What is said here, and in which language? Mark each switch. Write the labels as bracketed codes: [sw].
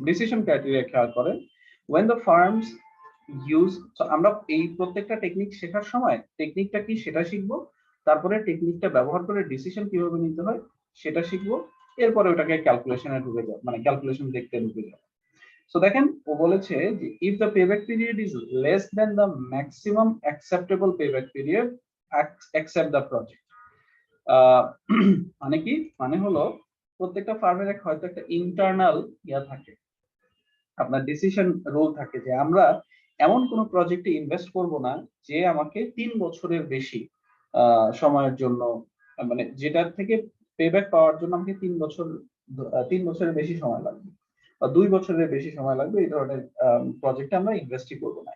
[bn] Decision criteria খেয়াল করেন, [en] when the firms use, [bn] so আমরা এই প্রত্যেকটা টেকনিক শেখার সময় টেকনিকটা কি সেটা শিখবো, তারপরে টেকনিকটা ব্যবহার করে ডিসিশন কিভাবে নিতে হয় সেটা শিখবো, এরপরে ওটাকে ক্যালকুলেশনে ঢুকে যাব, মানে ক্যালকুলেশন দেখতে ঢুকে যাব। [en] so [bn] দেখেন ও বলেছে যে [en] if the payback period is less than the maximum acceptable payback period accept the project. [bn] মানে কি, মানে হলো প্রত্যেকটা ফার্মের হয়তো একটা ইন্টারনাল ইয়া থাকে, আপনার ডিসিশন রোল থাকে যে আমরা এমন কোন প্রজেক্টে ইনভেস্ট করব না যে আমাকে 3 বছরের বেশি সময়ের জন্য, মানে যেটার থেকে পেব্যাক পাওয়ার জন্য আমাকে 3 বছরের বেশি সময় লাগবে বা 2 বছরের বেশি সময় লাগবে, এই ধরনের প্রজেক্টে আমরা ইনভেস্টই করব না।